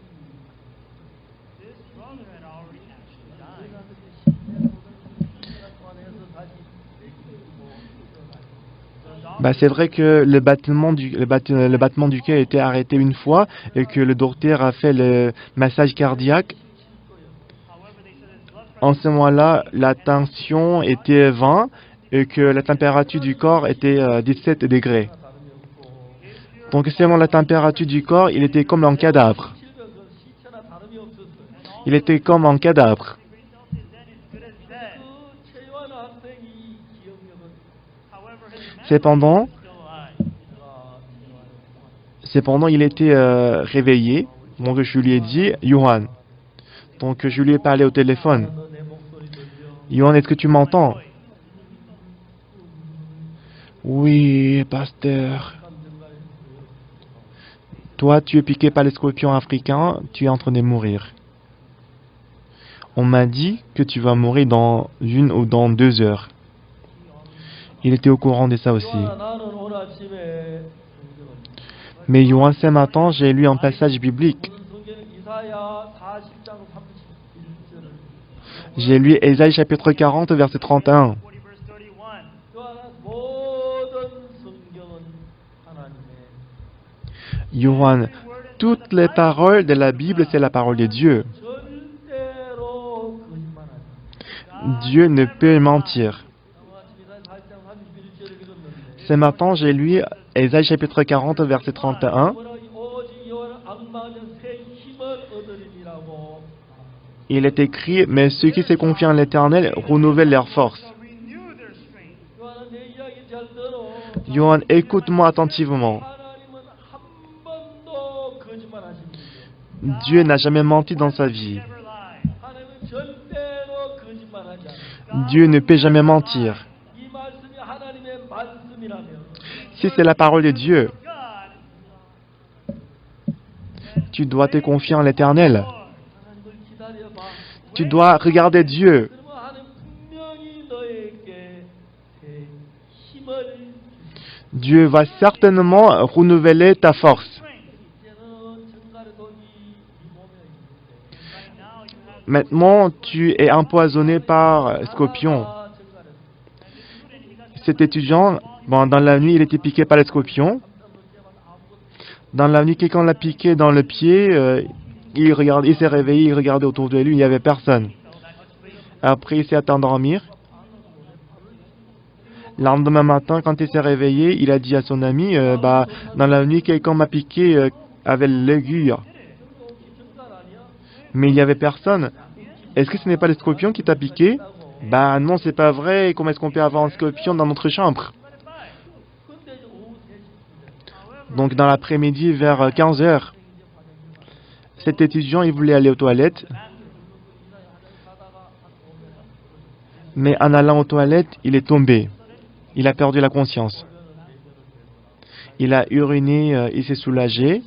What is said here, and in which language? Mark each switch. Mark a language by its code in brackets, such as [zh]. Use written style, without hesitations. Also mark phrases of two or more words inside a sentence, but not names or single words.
[fr] Bah, c'est vrai que le battement du cœur a été arrêté une fois et que le docteur a fait le massage cardiaque. En ce moment-là, la tension était 20 et que la température du corps était 17 degrés. Donc selon la température du corps, il était comme un cadavre. [ko] 시체나 다름이 없었어요. [fr] Il était comme un cadavre. [ko] 그 최요한 학생이 기억력은 [fr] Cependant, il était réveillé. Donc je lui ai dit, Yohan. Donc je lui ai parlé au téléphone. [ko] 너 내 목소리 들려? [fr] Yohan, est-ce que tu m'entends? Oui, pasteur. Toi, tu es piqué par les scorpions africains, tu es en train de mourir. On m'a dit que tu vas mourir dans 1 ou dans 2 heures. Il était au courant de ça aussi. [ko] 나는 오늘 아침에 [fr] Mais Yohan, ce matin, j'ai lu un passage biblique. [ko] 성경 이사야 40장 31절을 [fr] J'ai lu Ésaïe chapitre 40, verset 31. [ko] 모든 성경은 하나님의 [fr] Yohan, toutes les paroles de la Bible, c'est la parole de Dieu. [ko] 절대로 거짓말하지. [fr] Dieu ne peut mentir. [ko] 아침 이사야 40장 31절을 읽었는데 [fr] Ce matin, j'ai lu Ésaïe chapitre 40, verset 31. [ko] 오직 여호와를 악마하는 새 힘을 얻으리라고. [fr] Il est écrit, mais ceux qui se confient en l'Éternel renouvellent leur force. [ko] 요한은 내 이야기 잘 들어. [fr] Yohan, écoute-moi attentivement. [ko] 하나님은 한 번도 거짓말하신 분이 없어요. [fr] Dieu n'a jamais menti dans sa vie. [ko] 하나님은 절대로 거짓말하지 않아요. [fr] Dieu ne peut jamais mentir. [ko] 이 말씀이 하나님의 말씀이라면 [fr] Si c'est la parole de Dieu, tu dois te confier en l'Éternel. [ko] 하나님을 기다려봐. [fr] Tu dois regarder Dieu. [ko] 그러면 하나님 분명히 너에게 새 힘을 [fr] Dieu va certainement renouveler ta force. [ko] 이제는 정갈의 독이 네 몸에 있는데 [fr] Maintenant, tu es empoisonné par scorpion. Cet étudiant, bon, dans la nuit, il était piqué par les scorpions. Dans la nuit, quelqu'un l'a piqué dans le pied. Il s'est réveillé, il regardait autour de lui, il n'y avait personne. Après, il s'est à endormir. Le lendemain matin, quand il s'est réveillé, il a dit à son ami, dans la nuit, quelqu'un m'a piqué avec l'aiguille. Mais il n'y avait personne. Est-ce que ce n'est pas le scorpion qui t'a piqué? Bah non, c'est pas vrai. Comment est-ce qu'on peut avoir un scorpion dans notre chambre? [ko] 근데 이제 오후 3시 [fr] Donc dans l'après-midi, vers 15 heures, Cet étudiant, il voulait aller aux toilettes, mais en allant aux toilettes, il est tombé. Il a perdu la conscience. Il a uriné, il s'est soulagé.